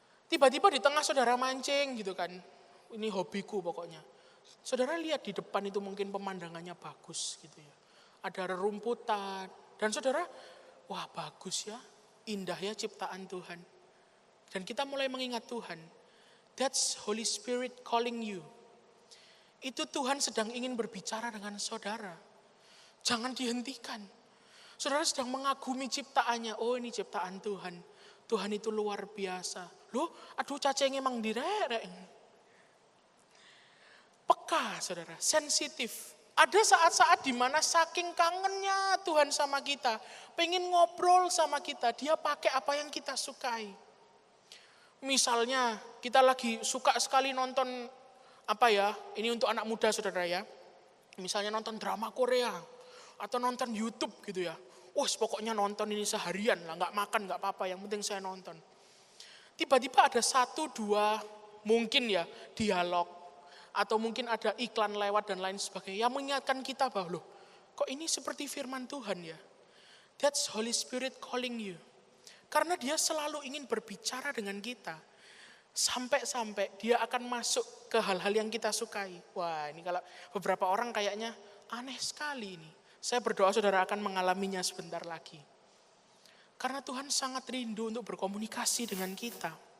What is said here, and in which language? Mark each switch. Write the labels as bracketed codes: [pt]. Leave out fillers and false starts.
[id] Tiba-tiba di tengah saudara mancing gitu kan. Ini hobiku pokoknya. Saudara lihat di depan itu mungkin pemandangannya bagus gitu ya. Ada rerumputan. Dan saudara, wah bagus ya. Indah ya ciptaan Tuhan. Dan kita mulai mengingat Tuhan. [en] That's Holy Spirit calling you. [id] Itu Tuhan sedang ingin berbicara dengan saudara. Jangan dihentikan. Saudara sedang mengagumi ciptaannya. Oh ini ciptaan Tuhan. Tuhan itu luar biasa. Loh, aduh cacing emang direrek. Peka saudara, sensitif. Ada saat-saat di mana saking kangennya Tuhan sama kita, pengen ngobrol sama kita, dia pakai apa yang kita sukai. Misalnya kita lagi suka sekali nonton apa ya, ini untuk anak muda saudara ya. Misalnya nonton drama Korea atau nonton YouTube gitu ya. Wah pokoknya nonton ini seharian lah, nggak makan nggak apa-apa, yang penting saya nonton. Tiba-tiba ada 1-2 mungkin ya dialog. Atau mungkin ada iklan lewat dan lain sebagainya yang mengingatkan kita bahwa loh, kok ini seperti firman Tuhan ya. [en] That's Holy Spirit calling you. [id] Karena dia selalu ingin berbicara dengan kita. Sampai-sampai dia akan masuk ke hal-hal yang kita sukai. Wah ini kalau beberapa orang kayaknya aneh sekali ini. Saya berdoa saudara akan mengalaminya sebentar lagi. Karena Tuhan sangat rindu untuk berkomunikasi dengan kita.